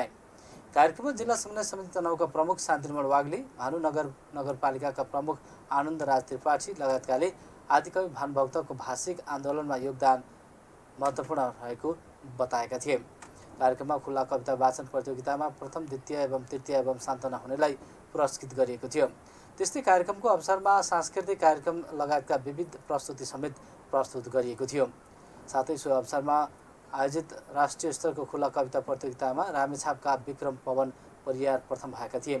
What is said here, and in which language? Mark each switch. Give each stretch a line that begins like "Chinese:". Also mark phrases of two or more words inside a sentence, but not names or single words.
Nepali: कार्यक्रममा जिल्ला समन्वय समिति तनहुँका प्रमुख शान्तिरमण वाग्ले, भानुनगर नगरपालिकाका प्रमुख आनन्द राज त्रिपाठी लगायतकाले आदिकवि भानुभक्तको भाषिक आन्दोलनमा योगदान महत्त्वपूर्ण रहेको बताएका थिए। कार्यक्रममा खुल्ला कविता वाचन प्रतियोगितामा प्रथम, द्वितीय एवं तृतीय एवं सान्तना हुनेलाई पुरस्कृत गरिएको थियो। त्यस्तै कार्यक्रमको अवसरमा सांस्कृतिक कार्यक्रम लगायतका विविध प्रस्तुति समेत प्रस्तुत गरिएको थियो। साथै सो अवसरमा आयोजित राष्ट्रिय स्तरको खुला कविता प्रतियोगितामा रामेछापका विक्रम पवन परियार प्रथम भएका थिए।